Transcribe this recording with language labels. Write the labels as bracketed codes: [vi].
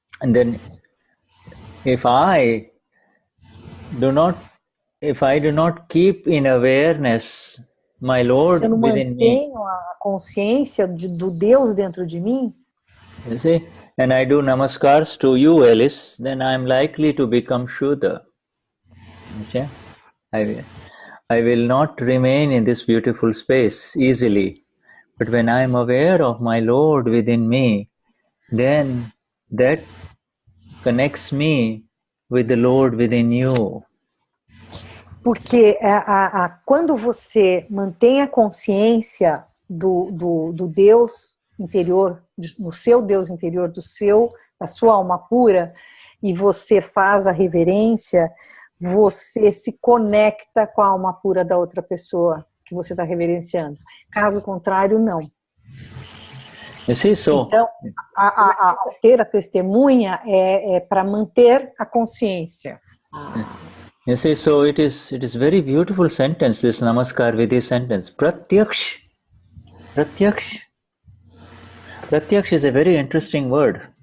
[en] And then if I do not keep in awareness my Lord [pt] Se eu não [en] within me, [pt] mantenho a consciência do Deus dentro de mim, [en] you see, and I do namaskars to you, Alice, then I am likely to become Shuddha. You see, I will not remain in this beautiful space easily. But when I am aware of my Lord within me, then that connects me with the Lord within you. [pt] Porque quando você mantém a consciência do Deus interior, no seu Deus interior, da sua alma pura, e você faz a reverência, você se conecta com a alma pura da outra pessoa que você está reverenciando. Caso contrário, não. Então, ter a testemunha é para manter a consciência. [en] You see, so it is very beautiful sentence, this Namaskar Vidhi sentence. Pratyaksh. Pratyaksh. Pratyaksh is a very interesting word.